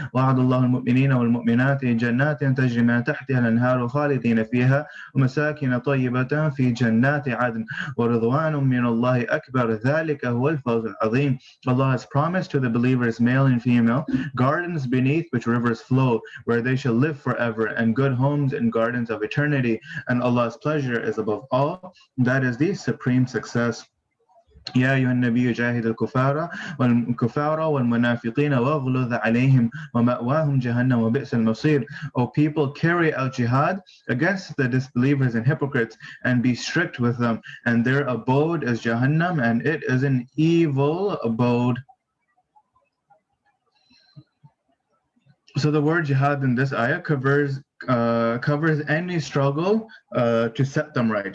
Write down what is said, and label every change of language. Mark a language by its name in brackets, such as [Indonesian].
[Arabic] وعد الله المؤمنين والمؤمنات جنات تجري من تحتها الأنهار خالدين فيها ومساكن طيبة في جنات عدن ورضوان من الله أكبر ذلك هو الفوز العظيم. [English] Allah has promised to the believers, male and female, gardens beneath which rivers flow, where they shall live forever, and good homes and gardens of eternity, and Allah's pleasure is above all. That is the supreme success. [Arabic] يا أيها النبي جاهد الكفار والمنافقين واغلظ عليهم ومأواهم جهنم وبئس المصير. [English] O people, carry out jihad against the disbelievers and hypocrites and be strict with them, and their abode is Jahannam, and it is an evil abode. So the word jihad in this ayah covers any struggle to set them right.